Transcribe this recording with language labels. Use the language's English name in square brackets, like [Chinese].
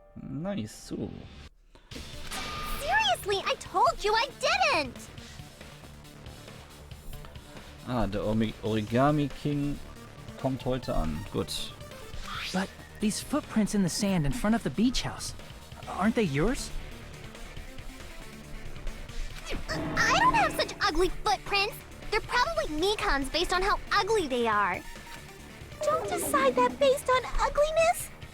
[English] Nice, so. Seriously, I told you I didn't! [German] Ah, der Origami King kommt heute an. Gut. [English] But these footprints in the sand in front of the beach house, aren't they yours? I don't have such ugly footprints. They're probably Mikan's based on how ugly they are. Don't decide that based on ugliness.